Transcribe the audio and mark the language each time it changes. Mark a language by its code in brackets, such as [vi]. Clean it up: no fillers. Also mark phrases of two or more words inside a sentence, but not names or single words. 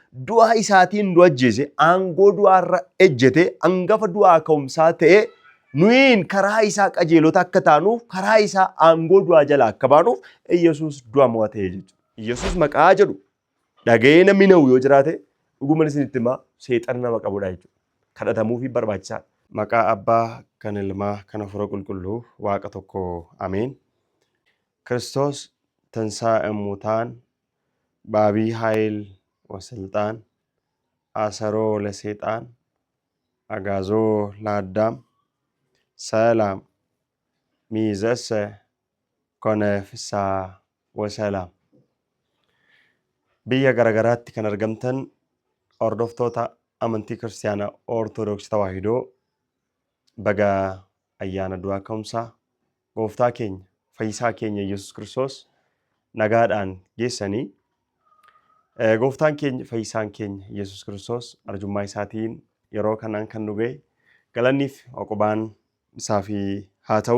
[om] du'a isaatiin nu ajjeese aangoo du'aarra ejjete hangafa du'aa ka'umsaa ta'e nuyiin karaa isaa qajeelota akka taanuuf karaa isaa aangoo du'aa jala akka baanuuf Yesuus du'a mo'atee jechuudha. Yesuus maqaa jedhu dhaga'ee namni na'u yoo jiraate dhugumaan isinitti himaa seexana nama qabudha jechuudha. Kadhatamuufi barbaachisaadha. Maqaa Abbaa kan Ilmaa kan Hafuura Qulqulluu Waaqa tokko Ameen. [gez] Kiristoos ትንሣኤ ሙታን በአቢይ ኃይል ወስልጣን አሰሮ ለሰይጣን አጋዞ ለአዳም ሰላም ሚይዘሰ ኮነ ፍስሐ ወሰላም። [om] biyya garagaraatti kan argamtan hordoftoota amantii kiristaanaa Ortodoksii Tawaahidoo baga ayyaana du'aa ka'umsaa gooftaa keenya fayyisaa keenya Yesuus Kiristoos nagaadhaan geessanii gooftaan keenya fayyisaan keenya Yesuus Kiristoos arjummaa isaatiin yeroo kanaan kan nu ga'e galanniif oqobaan isaaf haa ta'u.